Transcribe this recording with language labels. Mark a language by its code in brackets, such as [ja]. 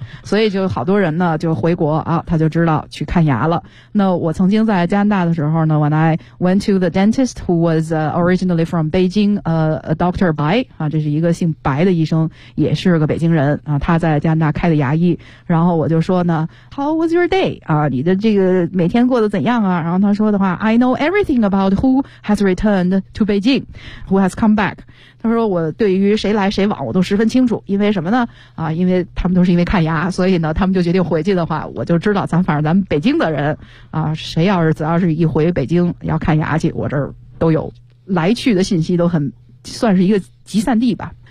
[zh] 所以就好多人呢就回国啊，他就知道去看牙了。那我曾经在加拿大的时候呢， [en] when I went to the dentist who was originally from Beijing, a doctor [zh] 白啊，这是一个姓白的医生，也是个北京人啊，他在加拿大开的牙医。然后我就说呢， [en] How was your day? [zh] 啊，你的这个每天过得怎样啊？然后他说的话， [en] I know everything about who has returned to Beijing, who has come back. [zh] 他说我对于谁来谁往我都十分清楚，因为什么呢？啊，因为他们都是因为看牙，所以呢，他们就决定回去的话，我就知道咱们北京的人，啊，谁要是只要是一回北京要看牙去，我这儿都有来去的信息，都很算是一个集散地吧。